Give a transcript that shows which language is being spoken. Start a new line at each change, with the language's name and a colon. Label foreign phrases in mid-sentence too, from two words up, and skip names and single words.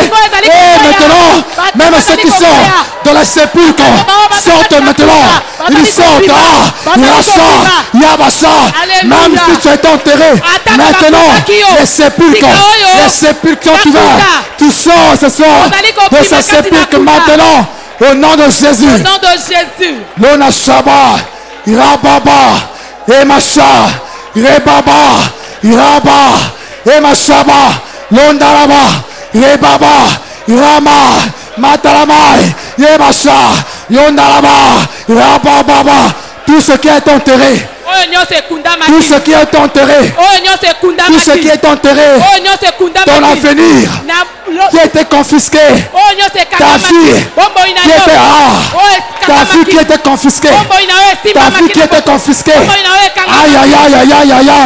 French: Et maintenant, même ceux qui sont dans la sépulcre sortent maintenant. Ils sortent. Même si tu es enterré, maintenant, les sépulcres sont ouverts. Tu sors ce soir de ce sépulcre maintenant. Au nom de Jésus. Au nom de Jésus. Lona Shaba, Irababa, Emasha, Rebaba, Iraba, Emashaba, Londaraba, Rebaba, Irama, Matalamai, Emasha, Londaraba, Irababa. Tout ce qui est enterré. Tout ce qui est enterré. Tout ce qui est enterré. Ton avenir qui a été confisqué. Ta fille qui était ta fille qui était confisquée. Ta fille qui était confisquée. Aïe aïe aïe aïe aïe aïe aïe.